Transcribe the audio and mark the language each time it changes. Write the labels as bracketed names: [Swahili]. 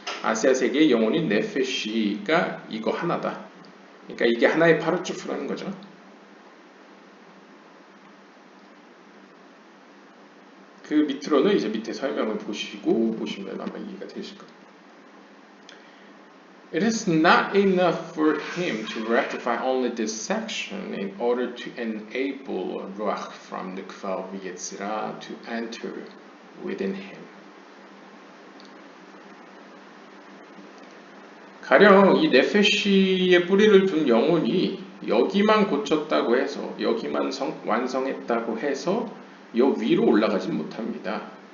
[Korean] 아시아 세계의 영혼인 네페시가 이거 하나다. 그러니까 이게 하나의 파르츠프라는 거죠. 그 밑으로는 이제 밑에 설명을 보시면 아마 이해가 되실 겁니다. [English] It is not enough for him to rectify only this section in order to enable Ruach from the Kval Yetzirah to enter within him. [Korean] 가령 이 네페시의 뿌리를 둔 영혼이 여기만 고쳤다고 해서, 여기만 완성했다고 해서 여 위로 올라가지 못합니다.